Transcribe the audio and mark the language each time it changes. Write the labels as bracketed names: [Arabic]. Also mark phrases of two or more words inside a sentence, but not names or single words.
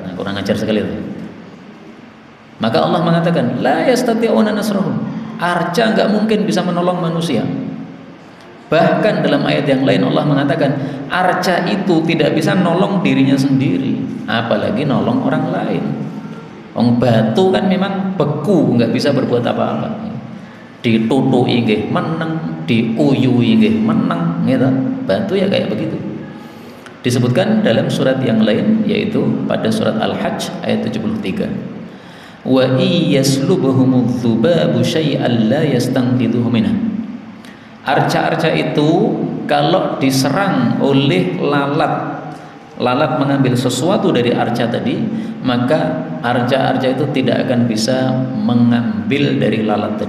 [Indonesian] Nah, kurang ajar sekali itu. Maka Allah mengatakan, [Arabic] لا يستطيعون نصرهم, [Indonesian] arca enggak mungkin bisa menolong manusia. Bahkan dalam ayat yang lain Allah mengatakan, arca itu tidak bisa nolong dirinya sendiri, apalagi nolong orang lain. Batu kan memang beku, enggak bisa berbuat apa-apa. [Javanese] Ditutui nggih meneng, diuyui nggih meneng, [Indonesian] gitu. Batu ya kayak begitu. Disebutkan dalam surat yang lain, yaitu pada surat Al-Hajj ayat 73. [Arabic] ويسلبهم الذباب شيئا لا يستنقذونه منه. [Indonesian] Arca-arca itu kalau diserang oleh lalat mengambil sesuatu dari arca tadi, maka arca-arca itu tidak akan bisa mengambil dari lalat tadi.